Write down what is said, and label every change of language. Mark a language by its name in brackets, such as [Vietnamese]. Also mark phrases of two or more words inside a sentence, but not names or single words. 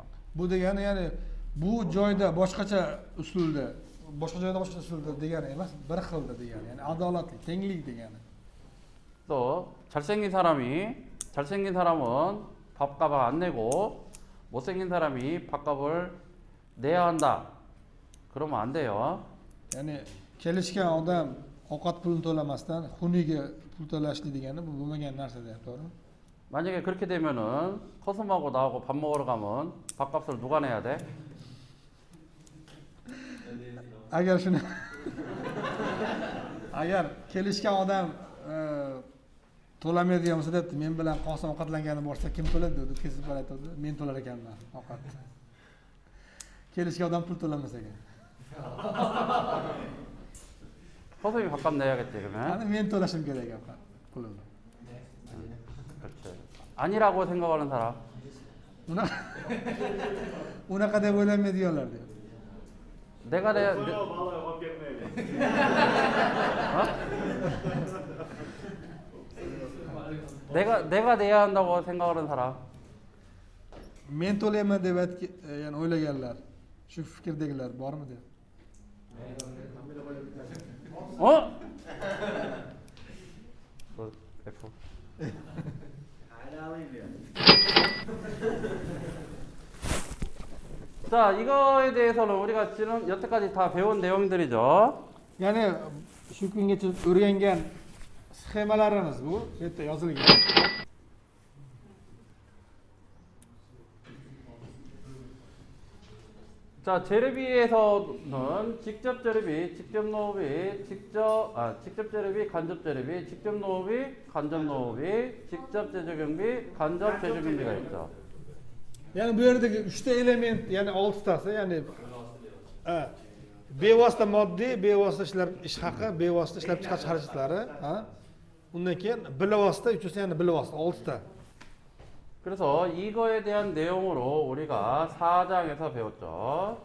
[Uzbek] Bu degani ya'ni bu joyda boshqacha usulda, boshqa joyda boshqa usulda degani emas, bir xilda degani. Ya'ni adolatli, tenglik degani. [Korean] 또 잘생긴 사람은 밥값을 안 내고 못생긴 사람이 밥값을 내야 한다. 그러면 안 돼요. [Uzbek] Ya'ni kelishgan odam ovqat pulini to'lamasdan xuniga pul to'lashli degani bu bo'lmagan narsa deyapti, to'g'rimi? [Korean] 만약에 그렇게 되면은 커슴하고 나하고 밥 먹으러 가면 밥값을 누가 내야 돼? [Uzbek] Agar shuni agar kelishgan odam to'lamaydigan bo'lsa, debdi, men bilan Qosim ovqatlangani borsa kim to'laydi deb kesib aytadi, men to'lar ekanman ovqat. Kelishgan odam pul to'lamas ekan. [Korean] 커슴이 밥값 내야겠지 그러면? [Uzbek] Ana men to'lashim kerak ovqat pulini. [Korean] 그렇지. 아니라고 생각하는 사람? [Uzbek] Unaqa deb o'ylamaydiganlar deydi. [Korean] 내가 내야 내가 내야 한다고 생각하는 사람? [Uzbek] Men to'layman deb ya'ni o'ylaganlar, shu fikrdagilar bormi deb. F. [Korean] 자, 이거에 대해서는 우리가 지금 여태까지 다 배운 내용들이죠. [Uzbek] ya'ni shu kungacha o'rgangan sxemalarimiz bu yerda yozilgan. [Korean] 자, 재료비에서는 직접 재료비, 직접 노후비, 직접 재료비, 간접 재료비, 직접 노후비, 간접 노후비, 직접 제조 경비, 간접 제조 경비가 있죠. [Uzbek] Ya'ni bu yerdagi 3ta element, ya'ni 6tasi, ya'ni bevosita moddiy, bevosita ish haqi, bevosita ishlab chiqarish xarajatlari, undan keyin bilavosita, uchinchisi yana bilavosita 6ta. [Korean] 그래서 이거에 대한 내용으로 우리가 4장에서 배웠죠.